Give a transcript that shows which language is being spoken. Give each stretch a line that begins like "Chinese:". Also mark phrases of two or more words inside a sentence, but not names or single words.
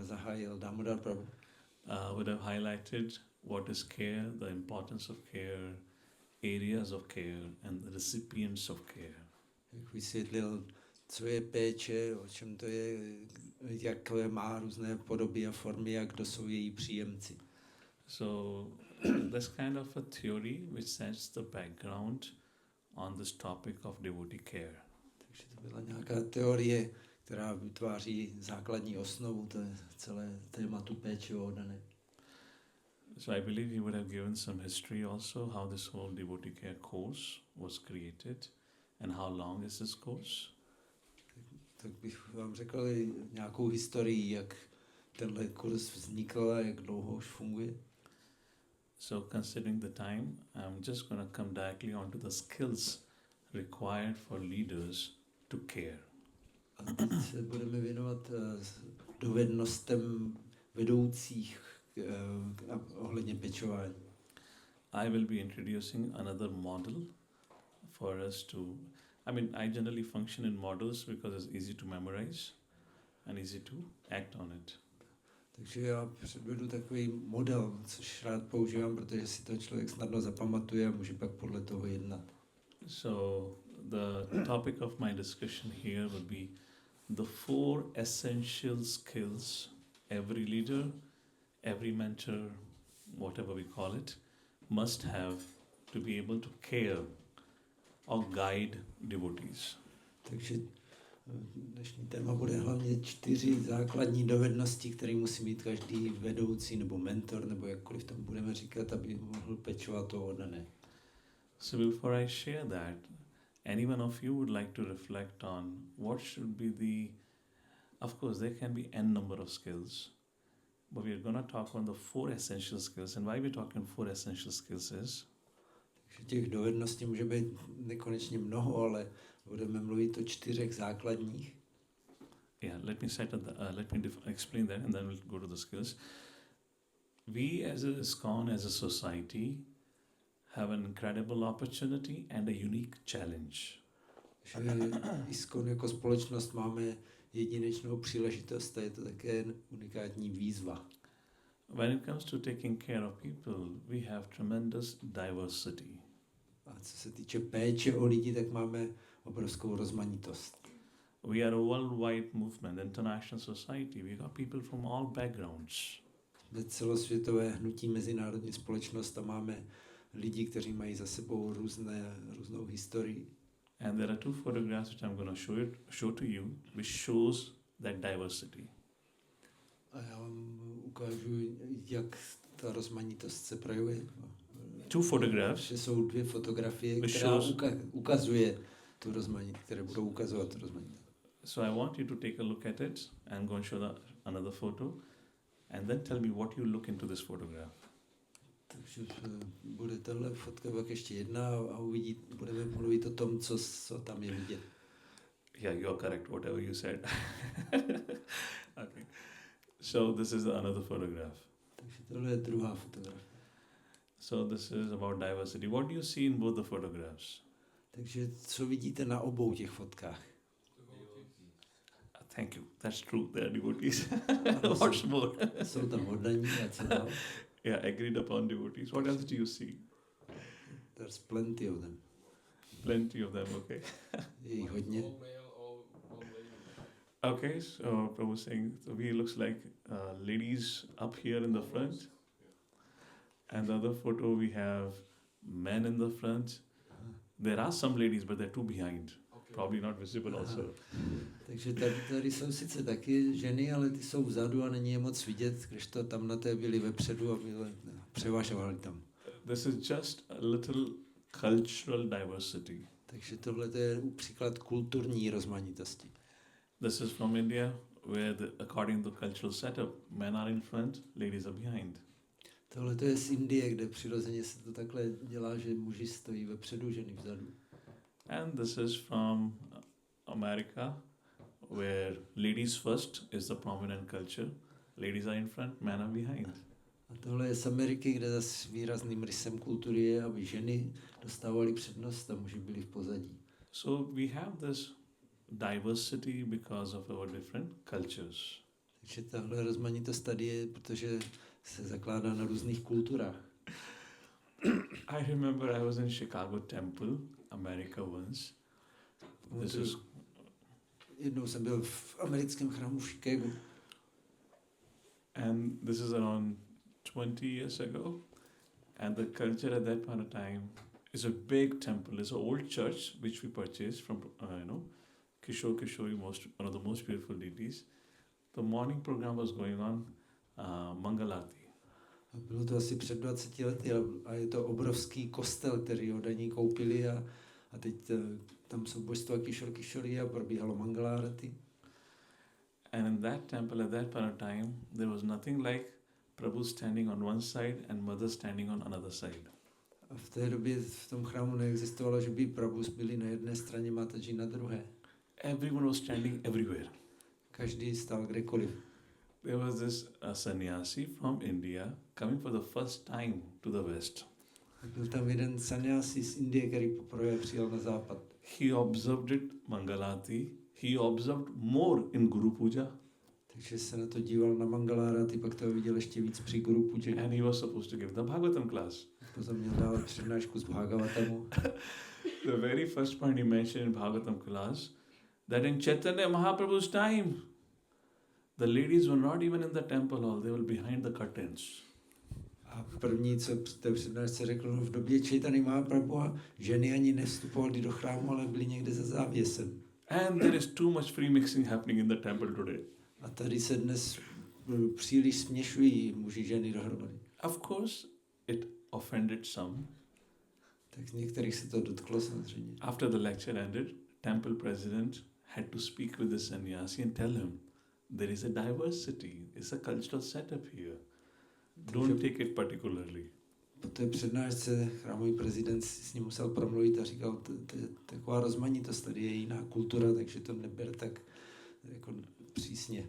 Czech: zahájil Damodar Prabhu,
English: would have highlighted what is care, the importance of care, areas of care, and the recipients of care.
Czech: jak vysvětlil, co je péče, o čem to je, jak má různé podoby a formy a kdo jsou její příjemci.
English: So that's kind of a theory which sets the background on this topic of devotee care.
Czech: Takže to byla nějaká teorie, která vytváří základní osnovu celé tématu péče o oddané.
English: So I believe he would have given some history also, how this whole devotee care course was created and how long is this course.
Czech: Tak bych vám řekl nějakou historii, jak tenhle kurz vznikl a jak dlouho už funguje.
English: So considering the time, I'm just going to come directly onto the skills required for leaders to care.
Czech: A teď se budeme věnovat dovednostem vedoucích ohledně pečování.
English: I will be introducing another model for us to, I generally function in models because it's easy to memorize and easy to act on it.
Czech: Takže já předvedu takový model, což rád používám, protože si to člověk snadno zapamatuje a může pak podle toho jednat.
English: So the topic of my discussion here will be the 4 essential skills every leader, every mentor, whatever we call it, must have to be able to care or guide devotees.
Czech: Takže dnešní téma bude hlavně 4 základní dovednosti, které musí mít každý vedoucí nebo mentor, nebo jakkoliv tam budeme říkat, aby mohl pečovat o oddané.
English: So before I share that, any one of you would like to reflect on what should be of course there can be n number of skills, but we're going to talk on the 4 essential skills. And why we're talking 4 essential skills is,
Czech: takže těch dovedností může být nekonečně mnoho, ale budeme mluvit o 4 základních.
English: Yeah, let me explain that and then we'll go to the skills. We as a ISKCON, as a society, have an incredible opportunity and a unique challenge.
Czech: Že ISKCON jako společnost máme jedinečnou příležitost a je to také unikátní výzva.
English: When it comes to taking care of people, we have tremendous diversity.
Czech: A co se týče péče o lidi, tak máme obrovskou rozmanitost.
English: We are a worldwide movement, international society. We got people from all backgrounds.
Czech: Jsme celosvětové hnutí, mezinárodní společnost a máme lidi, kteří mají za sebou různou historii.
English: And there are 2 photographs which I'm going to show to you, which shows that diversity.
Czech: A já vám ukážu, jak ta rozmanitost se projevuje.
English: 2 photographs.
Czech: Že jsou 2 fotografie, které ukazuje tu rozmanitost, které budou ukazovat tu rozmanitost.
English: So I want you to take a look at it and go and show another photo and then tell me what you look into this photograph.
Czech: Takže bude tahle fotka pak ještě jedna a budeme mluvit o tom, co tam je vidět.
English: Yeah, you are correct, whatever you said. Okay. So this is another photograph.
Czech: Takže tohle je druhá fotografie.
English: So this is about diversity. What do you see in both the photographs?
Czech: Takže co vidíte na obou těch fotkách?
English: Thank you. That's true. They are devotees. What's more?
Czech: Jsou tam oddaní a co dál?
English: Yeah, agreed upon devotees. What else do you see? There's plenty of them. Plenty of them, okay.
Czech: Je jich hodně.
English: Okay, so Prabhu saying, so he looks like ladies up here in the front. And the other photo we have men in the front. There are some ladies, but they're two behind. Probably not visible also.
Czech: Takže tady jsou sice taky ženy, ale ty jsou vzadu a není je moc vidět, když to tam na té byli vepředu a převažovali tam.
English: This is just a little cultural diversity.
Czech: Takže tohle je příklad kulturní rozmanitosti.
English: This is from India, where according to the cultural setup, men are in front, ladies are behind.
Czech: Tohle je z Indie, kde přirozeně se to takhle dělá, že muži stojí vepředu, ženy vzadu.
English: And this is from America, where ladies first is the prominent culture. Ladies are in front, men are behind.
Czech: A tohle je z Ameriky, kde zase výrazným rysem kultury je, aby ženy dostávaly přednost a muži byli v pozadí.
English: So we have this diversity because of our different cultures.
Czech: Takže tahle rozmanitost tady je, protože se zakládá na různých kulturách.
English: I remember I was in Chicago Temple, America once. This is
Czech: Jednou jsem byl v americkém chrámu v Chicagu.
English: And this is around 20 years ago. And the culture at that point of time is a big temple. It's an old church which we purchased from, Kishori, one of the most beautiful deities. The morning program was going on, Mangalarti.
Czech: Bylo to asi před 20 lety a je to obrovský kostel, který oddaní koupili a teď tam jsou božstva Kishori a probíhalo Mangalarti.
English: And in that temple at that point of time, there was nothing like Prabhu standing on one side and Mother standing on another side.
Czech: A v té době v tom chrámu neexistovalo, že by Prabhus byli na jedné straně, Mataji na druhé.
English: Everyone was standing everywhere.
Czech: Každý stál kdekoliv.
English: There was this sannyasi from India coming for the first time to the West.
Czech: Byl tam jeden sannyasi z Indie, který poprvé přijel na západ.
English: He observed it Mangalati. He observed more in Guru Puja.
Czech: Takže se na to díval na Mangalarati, pak to viděl ještě víc při Guru Puja.
English: And he was supposed to give the Bhagavatam class.
Czech: Potom měl dávat přednášku z Bhagavatamu.
English: The very first point he mentioned in Bhagavatam class, that in Chaitanya Mahaprabhu's time, the ladies were not even in the temple hall, they were behind the curtains.
Czech: A první, co v té přednášce řekl, v době Chaitanya Mahaprabhu ženy ani nevstupovaly do chrámu, ale byly někde za závěsem.
English: And there is too much free mixing happening in the temple today.
Czech: A tady se dnes příliš směšují muži ženy dohromady.
English: Of course, it offended some.
Czech: Tak některých se to dotklo samozřejmě.
English: After the lecture ended, temple president had to speak with the sannyasi and tell him, there is a diversity, it's a cultural setup here. Don't take it particularly.
Czech: Po té přednášce chrámový prezident s ním musel promluvit a říkal, taková rozmanitost, tady je jiná kultura, takže to neber tak jako přísně.